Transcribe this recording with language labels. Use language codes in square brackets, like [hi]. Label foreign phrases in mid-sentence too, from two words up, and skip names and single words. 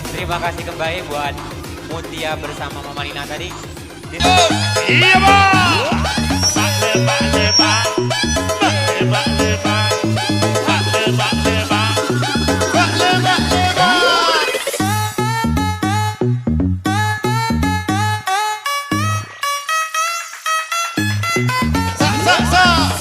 [id] terima kasih kembali buat Mutia bersama Mama Nina tadi. Iya bang. Bak lebak lebak, bak lebak lebak, bak lebak lebak, bak lebak lebak. Sa sa sa.